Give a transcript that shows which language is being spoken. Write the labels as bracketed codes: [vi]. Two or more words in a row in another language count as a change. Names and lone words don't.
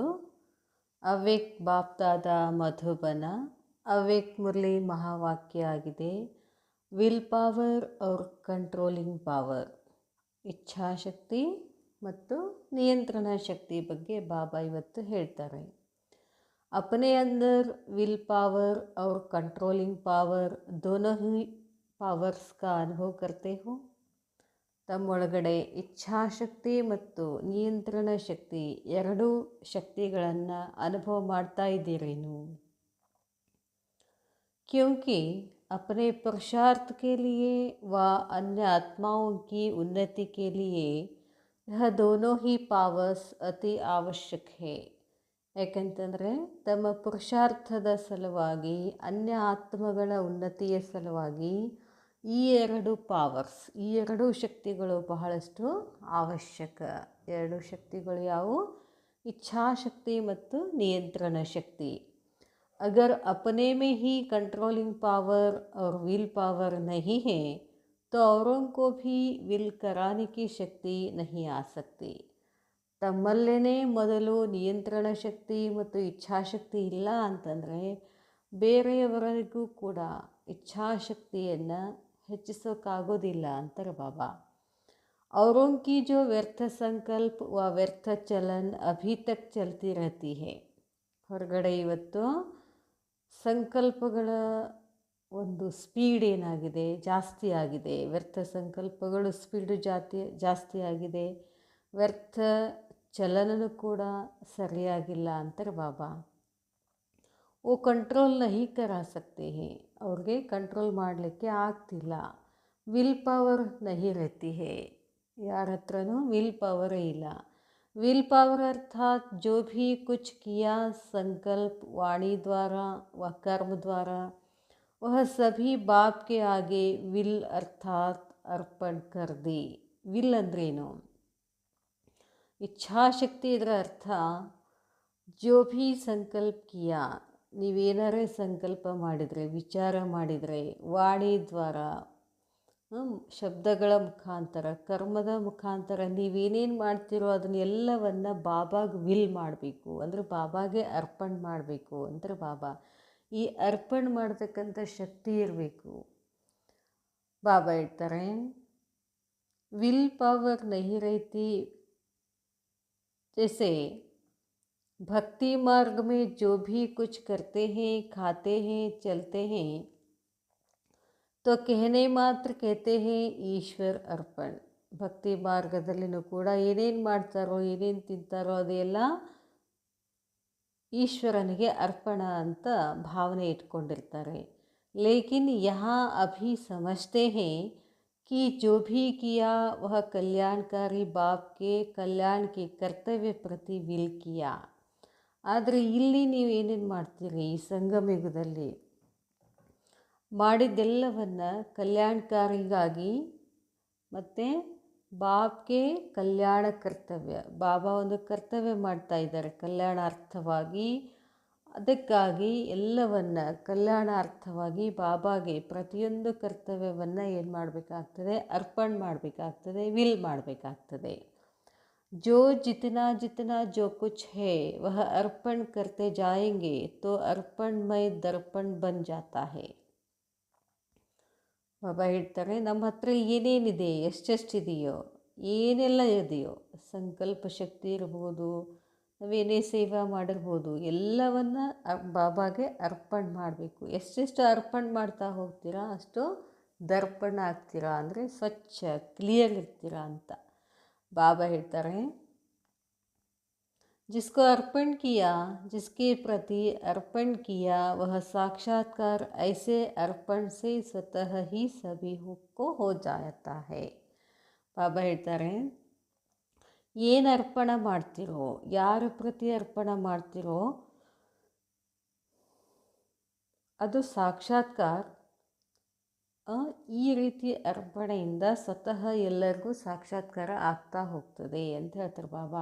[kn] ಅವ್ಯಕ್ತ ಬಾಪ್ದಾದ ಮಧುಬನ. ಅವ್ಯಕ್ತ ಮುರಳಿ ಮಹಾವಾಕ್ಯ ಆಗಿದೆ, [en] will power [kn] और [en] controlling power. [kn] ಇಚ್ಛಾಶಕ್ತಿ ಮತ್ತು ನಿಯಂತ್ರಣ ಶಕ್ತಿ ಬಗ್ಗೆ ಬಾಬಾ ಇವತ್ತು ಹೇಳ್ತಾರೆ. [hi] अपने अंदर [en] will power [hi] और [en] controlling power [hi] दोनों ही पावर्स का अनुभव करते हो. [kn] ತಮ್ಮೊಳಗಡೆ ಇಚ್ಛಾಶಕ್ತಿ ಮತ್ತು ನಿಯಂತ್ರಣ ಶಕ್ತಿ ಎರಡೂ ಶಕ್ತಿಗಳನ್ನು ಅನುಭವ ಮಾಡ್ತಾ ಇದ್ದೀರೇನು? [hi] क्योंकि अपने पुरुषार्थ के लिए व अन्य आत्माओं की उन्नति के लिए यह दोनों ही पावर्स अति आवश्यक है. [kn] ಯಾಕಂತಂದರೆ ತಮ್ಮ ಪುರುಷಾರ್ಥದ ಸಲುವಾಗಿ, ಅನ್ಯ ಆತ್ಮಗಳ ಉನ್ನತಿಯ ಸಲುವಾಗಿ ಈ ಎರಡು ಪಾವರ್ಸ್, ಈ ಎರಡೂ ಶಕ್ತಿಗಳು ಬಹಳಷ್ಟು ಅವಶ್ಯಕ. ಎರಡು ಶಕ್ತಿಗಳು ಯಾವುವು? ಇಚ್ಛಾಶಕ್ತಿ ಮತ್ತು ನಿಯಂತ್ರಣ ಶಕ್ತಿ. [hi] अगर अपने में ही [en] controlling power [hi] और [en] will power [hi] नहीं है तो औरों को भी विल कराने की शक्ति नहीं आ सकती. [kn] ತಮ್ಮಲ್ಲೇ ಮೊದಲು ನಿಯಂತ್ರಣ ಶಕ್ತಿ ಮತ್ತು ಇಚ್ಛಾಶಕ್ತಿ ಇಲ್ಲ ಅಂತಂದರೆ ಬೇರೆಯವರಿಗೂ ಕೂಡ ಇಚ್ಛಾಶಕ್ತಿಯನ್ನು ಹೆಚ್ಚಿಸೋಕ್ಕಾಗೋದಿಲ್ಲ ಅಂತಾರೆ ಬಾಬಾ. [hi] औरों की जो व्यर्थ संकल्प व व्यर्थ चलन अभी तक चलती रहती है. [kn] ಹೊರಗಡೆ ಇವತ್ತು ಸಂಕಲ್ಪಗಳ ಒಂದು ಸ್ಪೀಡ್ ಏನಾಗಿದೆ, ಜಾಸ್ತಿ ಆಗಿದೆ. ವ್ಯರ್ಥ ಸಂಕಲ್ಪಗಳು ಸ್ಪೀಡು ಜಾಸ್ತಿ ಆಗಿದೆ. ವ್ಯರ್ಥ ಚಲನೂ ಕೂಡ ಸರಿಯಾಗಿಲ್ಲ ಅಂತಾರೆ ಬಾಬಾ. [hi] वो कंट्रोल नहीं करा सकते हैं, [kn] ಅವ್ರಿಗೆ ಕಂಟ್ರೋಲ್ ಮಾಡಲಿಕ್ಕೆ ಆಗ್ತಿಲ್ಲ. [en] will power [hi] नहीं रहती है, [kn] ಯಾರ ಹತ್ರನೂ ವಿಲ್ ಪವರೇ ಇಲ್ಲ. [en] will power [hi] अर्थात जो भी कुछ किया संकल्प वाणी द्वारा व कर्म द्वारा वह सभी बाप के आगे विल अर्थात अर्पण कर दी. [kn] विल अंद्रेನು? ಇಚ್ಛಾಶಕ್ತಿ. ಇದರ ಅರ್ಥ [hi] जो भी संकल्प किया, [kn] ನೀವೇನಾರೇ ಸಂಕಲ್ಪ ಮಾಡಿದರೆ, ವಿಚಾರ ಮಾಡಿದರೆ, ವಾಣಿ ದ್ವಾರ, ಶಬ್ದಗಳ ಮುಖಾಂತರ, ಕರ್ಮದ ಮುಖಾಂತರ ನೀವೇನೇನು ಮಾಡ್ತೀರೋ ಅದನ್ನೆಲ್ಲವನ್ನು ಬಾಬಾಗೆ ವಿಲ್ ಮಾಡಬೇಕು, ಅಂದರೆ ಬಾಬಾಗೆ ಅರ್ಪಣೆ ಮಾಡಬೇಕು ಅಂದರೆ ಬಾಬಾ. ಈ ಅರ್ಪಣೆ ಮಾಡ್ತಕ್ಕಂಥ ಶಕ್ತಿ ಇರಬೇಕು. ಬಾಬಾ ಹೇಳ್ತಾರೆ, [en] will power [hi] नहीं रहती. जैसे भक्ति मार्ग में जो भी कुछ करते हैं, खाते हैं, चलते हैं तो कहने मात्र कहते हैं ईश्वर अर्पण. [kn] ಭಕ್ತಿ ಮಾರ್ಗದಲ್ಲಿನೂ ಕೂಡ ಏನೇನು ಮಾಡ್ತಾರೋ, ಏನೇನು ತಿಂತಾರೋ ಅದೆಲ್ಲ ಈಶ್ವರನಿಗೆ ಅರ್ಪಣ ಅಂತ ಭಾವನೆ ಇಟ್ಕೊಂಡಿರ್ತಾರೆ. [hi] लेकिन यहाँ अभी समझते हैं कि जो भी किया वह कल्याणकारी बाप के कल्याण के कर्तव्य प्रति विल किया. [kn] ಆದರೆ ಇಲ್ಲಿ ನೀವು ಏನೇನು ಮಾಡ್ತೀರಿ, ಈ ಸಂಗಮಯುಗದಲ್ಲಿ ಮಾಡಿದ್ದೆಲ್ಲವನ್ನು ಕಲ್ಯಾಣಕಾರಿಗಾಗಿ ಮತ್ತು ಬಾಪ್ಗೆ ಕಲ್ಯಾಣ ಕರ್ತವ್ಯ, ಬಾಬಾ ಒಂದು ಕರ್ತವ್ಯ ಮಾಡ್ತಾ ಇದ್ದಾರೆ ಕಲ್ಯಾಣಾರ್ಥವಾಗಿ. ಅದಕ್ಕಾಗಿ ಎಲ್ಲವನ್ನು ಕಲ್ಯಾಣಾರ್ಥವಾಗಿ ಬಾಬಾಗೆ ಪ್ರತಿಯೊಂದು ಕರ್ತವ್ಯವನ್ನು ಏನು ಮಾಡಬೇಕಾಗ್ತದೆ? ಅರ್ಪಣೆ ಮಾಡಬೇಕಾಗ್ತದೆ, ವಿಲ್ ಮಾಡಬೇಕಾಗ್ತದೆ. [hi] जो जितना जितना जो कुछ है वह अर्पण करते जाएंगे तो अर्पणमय दर्पण बन जाता है. [kn] ಬಾಬಾ ಹೇಳ್ತಾರೆ, ನಮ್ಮ ಹತ್ರ ಏನೇನಿದೆ, ಎಷ್ಟೆಷ್ಟಿದೆಯೋ, ಏನೆಲ್ಲ ಇದೆಯೋ, ಸಂಕಲ್ಪ ಶಕ್ತಿ ಇರ್ಬೋದು, ನಾವೇನೇ ಸೇವಾ ಮಾಡಿರ್ಬೋದು, ಎಲ್ಲವನ್ನು ಬಾಬಾಗೆ ಅರ್ಪಣೆ ಮಾಡಬೇಕು. ಎಷ್ಟೆಷ್ಟು ಅರ್ಪಣೆ ಮಾಡ್ತಾ ಹೋಗ್ತೀರಾ ಅಷ್ಟು ದರ್ಪಣ ಆಗ್ತೀರಾ, ಅಂದರೆ ಸ್ವಚ್ಛ ಕ್ಲಿಯರ್ ಇರ್ತೀರಾ ಅಂತ ಬಾಬಾ ಹೇಳ್ತಾರೆ. [hi] जिसको अर्पण किया, जिसके प्रति अर्पण किया वह साक्षात्कार ऐसे अर्पण से स्वतः ही सभी को हो जाता है. [kn] ಬಾಬಾ ಹೇಳ್ತಾರೆ, ಏನು ಅರ್ಪಣೆ ಮಾಡ್ತಿರೋ, ಯಾರ ಪ್ರತಿ ಅರ್ಪಣೆ ಮಾಡ್ತಿರೋ ಅದು ಸಾಕ್ಷಾತ್ಕಾರ ಈ ರೀತಿ ಅರ್ಪಣೆಯಿಂದ ಸ್ವತಃ ಎಲ್ಲರಿಗೂ ಸಾಕ್ಷಾತ್ಕಾರ ಆಗ್ತಾ ಹೋಗ್ತದೆ ಅಂತ ಹೇಳ್ತಾರೆ ಬಾಬಾ.